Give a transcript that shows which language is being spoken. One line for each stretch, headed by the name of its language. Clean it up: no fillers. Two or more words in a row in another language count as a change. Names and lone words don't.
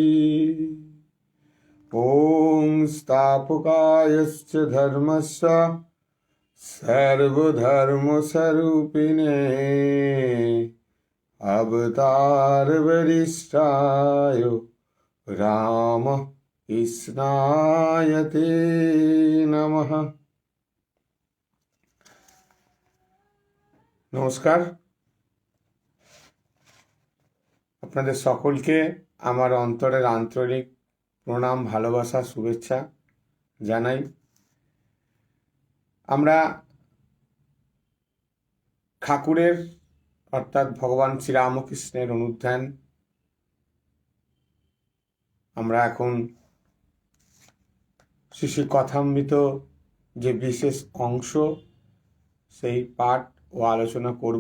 Sanskrit: ॐ स्थापकायश्च धर्मस्य सर्वधर्मस्वरूपिणे अवतारवरिष्ठाय रामकृष्णाय ते नमः।
Bangla: নমস্কার, আপনাদের সকলকে আমার অন্তরের আন্তরিক প্রণাম, ভালোবাসা, শুভেচ্ছা জানাই। আমরা ঠাকুরের অর্থাৎ ভগবান শ্রীরামকৃষ্ণের অনুধ্যান আমরা এখন শ্রী কথামৃত যে বিশেষ অংশ সেই পাঠ ও আলোচনা করব।